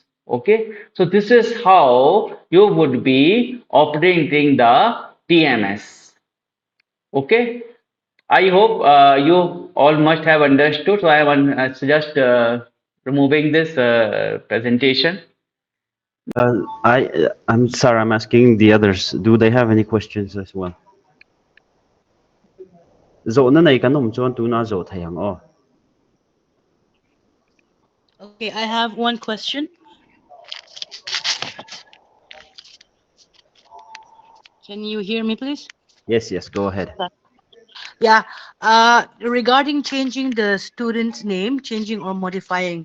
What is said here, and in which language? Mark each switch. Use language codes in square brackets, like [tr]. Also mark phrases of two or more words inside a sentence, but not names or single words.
[en] Okay, so this is how you would be operating the TMS. Okay, I hope you all must have understood. So I am just removing this presentation. I'm sorry, I'm asking the others. Do they have any questions as well? [lus] Zo na nei kanom chuan tu na zo thayang oh. [en] Okay, I have one question. Can you hear me, please? Yes, yes, go ahead. Yeah. Regarding changing the student's name, changing or modifying.